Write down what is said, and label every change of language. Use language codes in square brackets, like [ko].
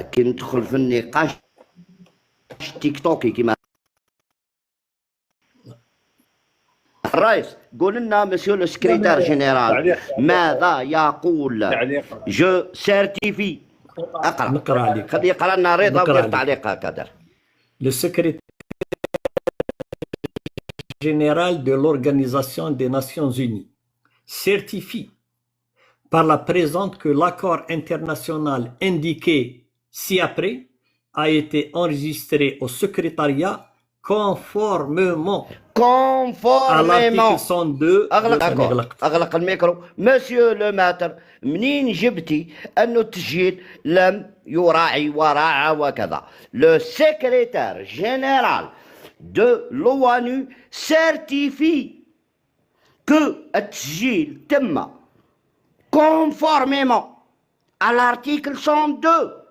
[ar] كي ندخل في النقاش تيك توكي كيما الرئيس. قول لنا مسيو لو سكرتير جينيرال ماذا يقول. جو سيرتيفي. اقرا. نقرا عليك. خلي يقرا لنا رضا ودير تعليق كادر. [fr] Le secrétaire général de l'Organisation des Nations Unies certifie par la présente que l'accord international indiqué ci-après a été enregistré au secrétariat conformément à l'article 102. [ar] أغلق الميكرو. مسيو لو ماتر، منين جبتي أنه التسجيل لم يراعي وراعى وكذا؟ لو سكرتير جينيرال دو لوانو سيرتيفي كو التسجيل تم كونفورميمون على الارتيكل 102.